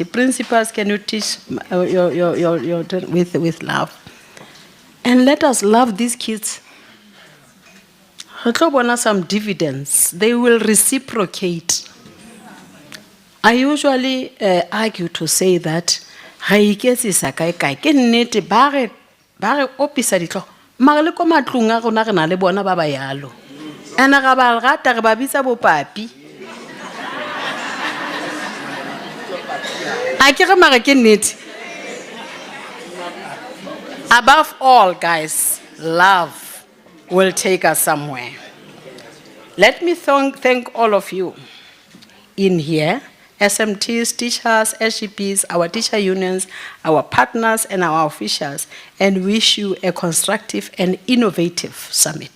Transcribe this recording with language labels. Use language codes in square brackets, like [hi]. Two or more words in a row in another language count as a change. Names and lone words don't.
[en] Principals, can you teach with love? And let us love these kids. Some dividends, they will reciprocate. I usually argue to say that [tn] ba opisa ditlo mara le ko matlong a rona re na le bona ba ba yalo ena ga ba rata re ba bitsa bopapi a ke re mara ke nnete. [en] Above all, guys, love will take us somewhere. Let me thank all of you in here, SMTs, teachers, SGPs, our teacher unions, our partners, and our officials, and wish you a constructive and innovative summit.